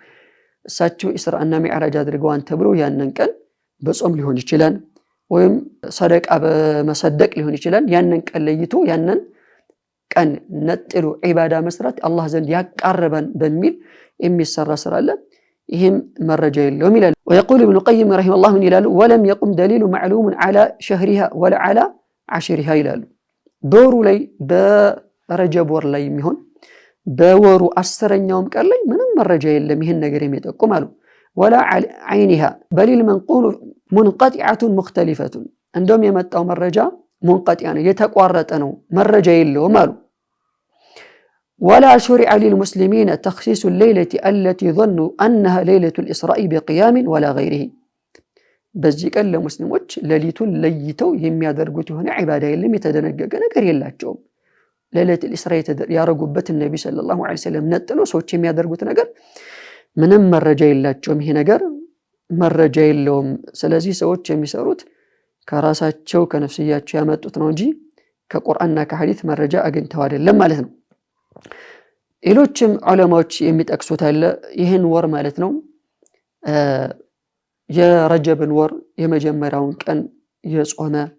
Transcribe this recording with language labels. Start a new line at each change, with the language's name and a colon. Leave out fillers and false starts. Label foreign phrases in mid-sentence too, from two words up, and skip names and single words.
Amharic: እሳቸው ኢስራእና ሚዕራጅ አድርገዋን ተብሎ ያንን ቀን በጾም ሊሆን ይችላል ወይም ሰደቃ በመሰደቅ ሊሆን ይችላል። ያንን ቀን ለይቶ ያንን ቀን ነጥሎ ዒባዳ መስራት አላህ ዘንድ ያቃርበን በሚል የሚሰራ ስራ አለ። ይሄም መረጃ የለውም ይላል።
Arabic: ويقول ابن القيم رحمه الله من
Amharic: ይላሉ
Arabic: ولم يقم دليل معلوم على شهرها ولا على عشرها
Amharic: ይላሉ። በወሩ ላይ በረጀብ ወር ላይ የሚሆን በወሩ 10ኛውም ቀን ላይ ምንም መረጃ የለም ይሄን ነገር የሚጠቁም አሉ።
Arabic: ولا عينها بل المنقول منقطعة مختلفة
Amharic: እንደውም የመጣው መረጃ منقطع ነው የተቋረጠ ነው መረጃ የለውም አሉ።
Arabic: ولا شرع للمسلمين تخصيص الليلة التي ظنوا أنها ليلة الإسراء بقيام ولا غيره
Amharic: በዚህ ቀን ለሙስሊሞች ሌሊቱን ለይተው የሚያደርጉት የሆነ ዒባዳ የለም የተደነገገ ነገር የላቸውም። ሌሊት الإسراء ያረጉበት ነብዩ
Arabic: صلى الله عليه وسلم
Amharic: ነጥሎ ሰዎች የሚያደርጉት ነገር ምንም መረጃ የላቸውም። ይሄ ነገር መረጃ የለውም። ስለዚህ ሰዎች የሚሰሩት ከራሳቸው ከነፍስያቸው ያመጡት ነው እንጂ ከቁርአንና ከሐዲስ መረጃ አግኝተው አይደለም ማለት ነው። ሌሎችም ዑለማዎች የሚጠቅሱት አለ ይህን ወር ማለት ነው የረጀብን ወር የመጀመሪያውን ቀን የጾመ